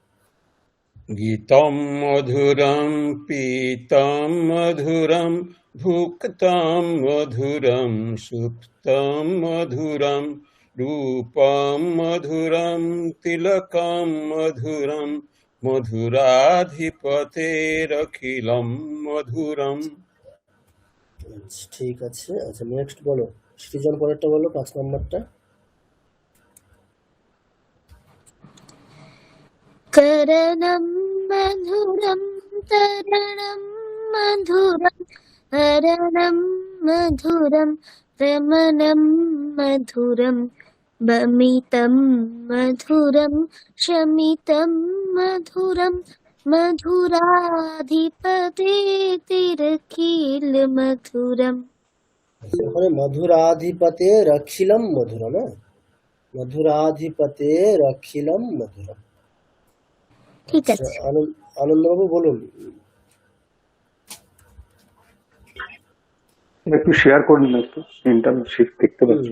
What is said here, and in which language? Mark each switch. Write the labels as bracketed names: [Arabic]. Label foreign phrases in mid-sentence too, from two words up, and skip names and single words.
[Sanskrit] গীতম মধুরম পীতম মধুরম ভুক্তম মধুরম সুপ্তম মধুরম রূপম মধুরম তিলকম মধুরম মধুরাধিপতেরখিলম মধুরম। [Bangla] আচ্ছা, ঠিক আছে। আচ্ছা নেক্সট বলো, সৃজন পরেরটা বলো 5 নম্বরটা। [Sanskrit] करणं मधुरं तरणं मधुरं हरणं मधुरं रमणं मधुरं बमितं मधुरं शमितं मधुरं मधुराधिपतेतिरखिल मधुरम्। ওখানে মধুরাধিপতে রখিলম মধুরম, মধুরাধিপতে রখিলম মধুরম। [Bangla] ঠিক আচ্ছা, আছে। আনন্দবাবু বলুন। একটু শেয়ার করুন না, একটু স্ক্রিনটা আমি দেখতে পাচ্ছি।